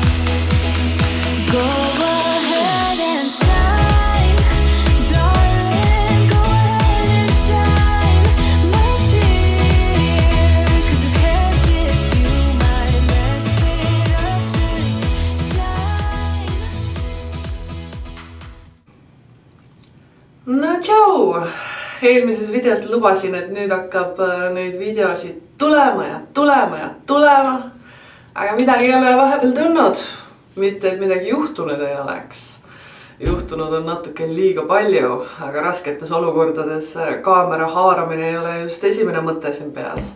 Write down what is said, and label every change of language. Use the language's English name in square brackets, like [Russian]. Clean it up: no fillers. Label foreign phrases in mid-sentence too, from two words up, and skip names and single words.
[English] Go ahead and shine, darling. Go ahead and shine, my dear. 'Cause who cares if you might mess it up? Just shine. [Estonian] No tšau! Eelmises videos lubasin, et nüüd hakkab neid videosid tulema ja tulema ja tulema. Aga midagi ei ole vahepeal tulnud. Mitte, et midagi juhtunud ei oleks. Juhtunud on natuke liiga palju, aga rasketes olukordades kaamera haaramine ei ole just esimene mõte siin peas.